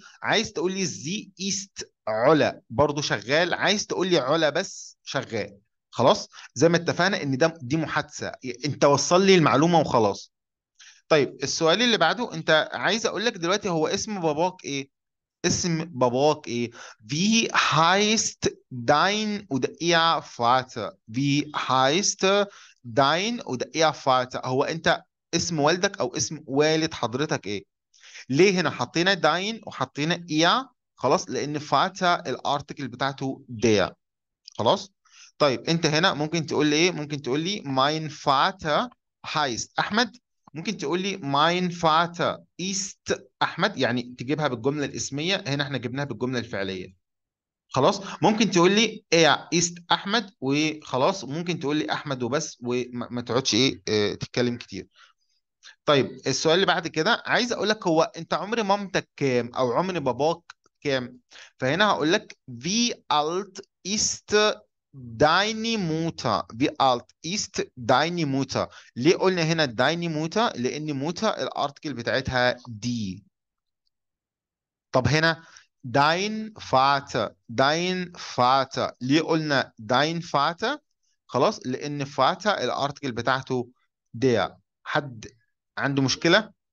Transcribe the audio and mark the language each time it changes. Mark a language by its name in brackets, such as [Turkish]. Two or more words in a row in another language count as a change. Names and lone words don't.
[Arabic] عايز تقول لي زي ايست علا، برضو شغال. عايز تقول لي علا بس، شغال. خلاص. زي ما اتفقنا ان دي محادثة، انت وصل لي المعلومة وخلاص. طيب السؤال اللي بعده، انت عايز اقول لك دلوقتي هو اسم باباك ايه؟ اسم باباك ايه؟ [German] Wie heißt dein oder ihr Vater؟ Wie heißt dein oder ihr Vater؟ [Arabic] هو انت اسم والدك او اسم والد حضرتك ايه؟ ليه هنا حطينا dein وحطينا ihr؟ خلاص. لان فاتا الارتكل بتاعته der. خلاص. طيب انت هنا ممكن تقول لي ايه؟ ممكن تقول لي [German] mein Vater heißt [Arabic] احمد. ممكن تقول لي [German] mein Vater ist [Arabic] احمد، يعني تجيبها بالجمله الاسميه. هنا احنا جبناها بالجمله الفعليه. خلاص. ممكن تقول لي [German] er ist [Arabic] احمد وخلاص. ممكن تقول لي احمد وبس، وما ما تقعدش ايه تتكلم كتير. طيب السؤال اللي بعد كده، عايز اقول لك هو انت عمر مامتك كام او عمر باباك كام؟ فهنا هقول لك [German] wie alt ist deine Mutter؟ wie alt ist deine Mutter؟ [Arabic] ليه قلنا هنا [German] deine Mutter؟ [Arabic] لان موتا الارتكل بتاعتها دي. طب هنا [German] dein Vater، dein Vater [Arabic] ليه قلنا [German] dein Vater؟ خلاص. [Arabic] لان فاتا الارتكل بتاعته der. حد عنده مشكلة؟